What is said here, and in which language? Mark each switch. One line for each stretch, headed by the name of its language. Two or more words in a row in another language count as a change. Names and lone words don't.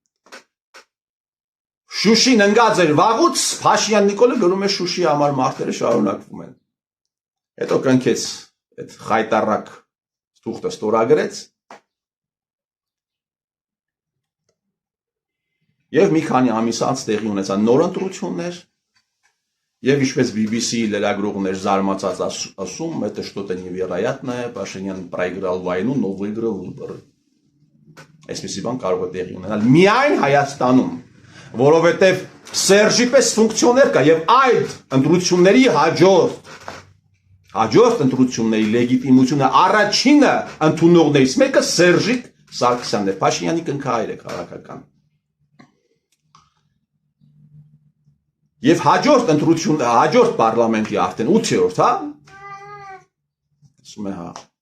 Armenian: Շուշին ընկած էր վաղուց, Փաշինյան Նիկոլը գրում է Շուշի համար մարդերը շարունակվում են, հետո կնքեց այդ խայտառակ թուղթը ստորագրեց, և մի քանի ամիս անց տեղի ունեցան նոր ընտրություններ, և ինչպես BBC լրագրողներ զարմացած ասում,
Russian: это что-то невероятное, Փաշինյան проиграл войну, но выиграл выборы.
Armenian: Այսպիսի բան կարող է տեղի ունենալ միայն Հայաստանում, որովհետև Սերժի պես ֆունկցիոներ կա և այդ ընտրությունների հաջորդ ընտրությունների լեգիտիմությունը առաջինը ընդունողներից մեկը Սերժիկ Սարգսյանն է, Փաշինյանի կնքահայր է քաղաքական։ Եվ հաջորդ պարլամենտի արդեն 8-րդ, հա, ասում է հա,